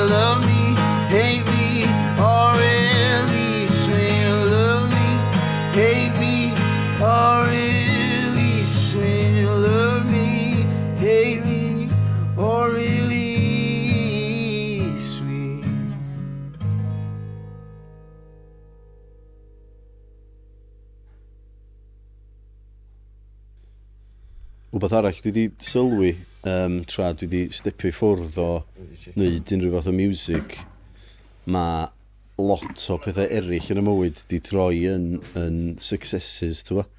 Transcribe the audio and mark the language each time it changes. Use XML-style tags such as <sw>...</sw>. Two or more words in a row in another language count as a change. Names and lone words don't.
<en>Love me, hate me, or release me. Love me, hate me, or release me. Love me, hate me, or release me.</en> <cy>Wbeth arall dwi wedi sylwi tra dwi wedi stepio i ffwrdd o wneud unrhyw fath o music, mae lot o pethau eraill yn y mywyd di troi yn successes, ti'n fa?</cy>